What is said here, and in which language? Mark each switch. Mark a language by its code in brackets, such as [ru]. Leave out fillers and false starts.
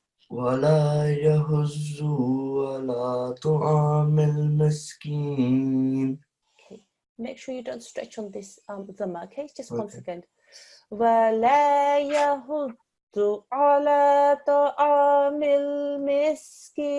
[ar] ولا يحض على طعام المسكين. [en] Okay. Make sure you don't stretch on this dhamma, okay? Just Okay. one second. [ar] ولا يحض على طعام المسكين.